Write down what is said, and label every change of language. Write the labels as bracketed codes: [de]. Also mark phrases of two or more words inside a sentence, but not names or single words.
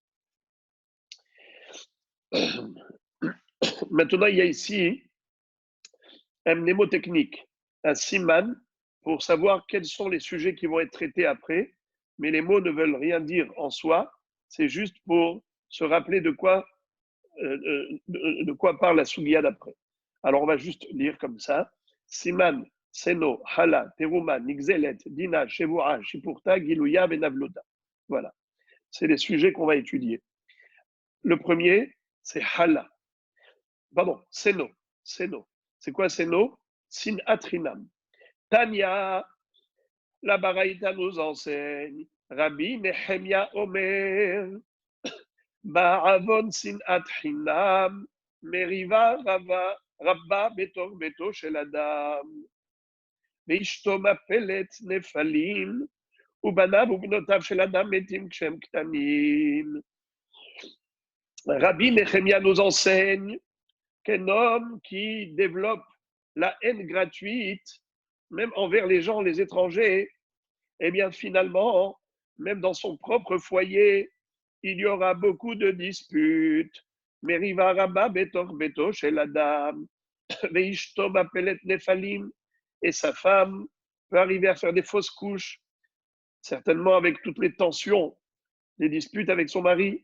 [fr] Maintenant, il y a ici un mnémotechnique, un siman, pour savoir quels sont les sujets qui vont être traités après, mais les mots ne veulent rien dire en soi, c'est juste pour se rappeler de quoi parle la Sugia d'après. Alors, on va juste lire comme ça. Siman, [he] שנאו, חלה, תרומה, נבלת, דינא, שבועה, שיפורתא, גילויא, בנבלותא. [fr] Voilà. C'est les sujets qu'on va étudier. Le premier, c'est Hala. Pardon, Seno. Seno. C'est quoi Seno? [he] שנאת חנם. [fr] Tanya, la Baraïta nous enseigne. [he] רבי נחמיה אומר. בעון שנאת חנם. מריבה רבה בתוך ביתו של אדם. ואשתו מפלת נפלים. ובניו ובנותיו של אדם מתים כשהם קטנים. [fr] Rabbi Nehemia nous enseigne qu'un homme qui développe la haine gratuite, même envers les gens, les étrangers, eh bien finalement, même dans son propre foyer, il y aura beaucoup de disputes. [he] מריבה רבה בתוך ביתו של אדם, ואשתו מפלת נפלים, [fr] et sa femme peut arriver à faire des fausses couches, certainement avec toutes les tensions, des disputes avec son mari.